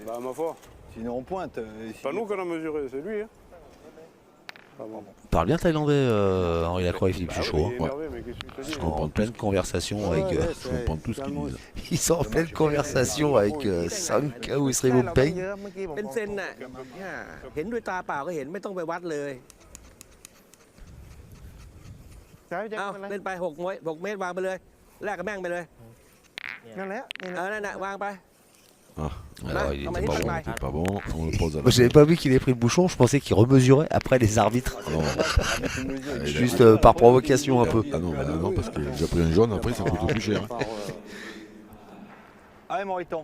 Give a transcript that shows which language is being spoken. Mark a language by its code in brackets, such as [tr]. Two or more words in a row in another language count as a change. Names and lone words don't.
[fr] Bah ma foi. Sinon, on pointe. C'est pas nous qu'on a mesuré, c'est lui. Hein. Ah bon. Parle bien thaïlandais, Henri Lacroix et Philippe Bah oui, Suchot. il est énervé, mais qu'est-ce que tu te Ils dis sont en pleine conversation avec. Je comprends tout ce qu'ils disent. Ils sont en pleine conversation avec Sanka ou Sri Peng. [th] เป็นเซนน่ะเห็นด้วยตาเปล่าก็เห็นไม่ต้องไปวัดเลย ใช่แจ็ค เอา เป็นไร เล่นไป6 เมตรวางไปเลยแลกกับแม่งไปเลย นั่นแหละนี่นะ นั่นน่ะวางไป [fr] Ah, Alors, il Comment était il pas fait bon. mal. c'est pas bon, on le pose à la Moi, j'avais pas vu qu'il ait pris le bouchon, je pensais qu'il remesurait après les arbitres. Non. Juste par provocation un peu. Ah non, bah non, parce qu'il a déjà pris un jaune, après ça coûte plus cher. Allez, Moriton.